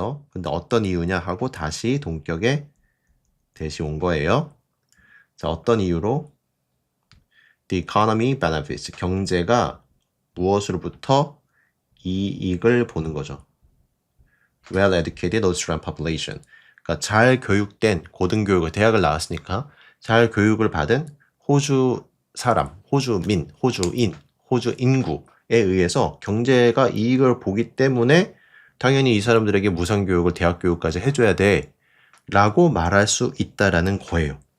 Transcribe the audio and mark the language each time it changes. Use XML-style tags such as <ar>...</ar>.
<ko>근데 어떤 이유냐 하고 다시 동격에 대시 온 거예요. 자, 어떤 이유로?</ko> <en>The economy benefits.</en> <ko>경제가 무엇으로부터 이익을 보는 거죠.</ko> <en>Well-educated Australian population.</en> <ko>그러니까 잘 교육된 고등교육을 대학을 나왔으니까 잘 교육을 받은 호주 사람, 호주민, 호주인, 호주 인구 의해서 경제가 이익을 보기 때문에 당연히 이 사람들에게 무상교육을 대학교육까지 해줘야 돼 라고 말할 수 있다라는 거예요.</ko>